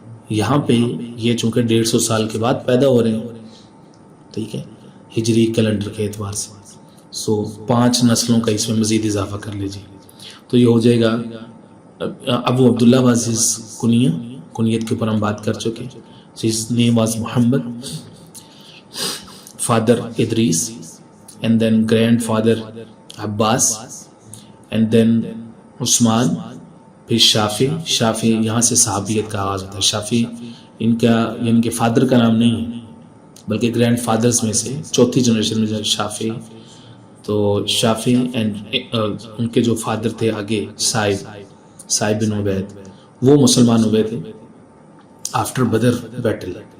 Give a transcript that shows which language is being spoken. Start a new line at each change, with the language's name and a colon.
Urdu: یہاں پہ یہ چونکہ 150 سال کے بعد پیدا ہو رہے ہیں، ٹھیک ہے، ہجری کیلنڈر کے اعتبار سے. سو 5 نسلوں کا اس میں مزید اضافہ کر لیجیے تو یہ ہو جائے گا. ابو عبداللہ
English: was his
Urdu: کنیت کے اوپر ہم بات کر چکے.
English: his name was Muhammad, father Idris, and then grandfather Abbas, and then Usman,
Urdu: پھر شافی یہاں سے صحابیت کا آغاز ہوتا ہے. شافی ان کا ان کے فادر کا نام نہیں ہے بلکہ گرینڈ فادرز میں سے چوتھی جنریشن میں جو شافی. تو شافی اینڈ ان کے جو فادر تھے آگے صائب بن عبید, وہ مسلمان ہوئے تھے
English: After Badr battle.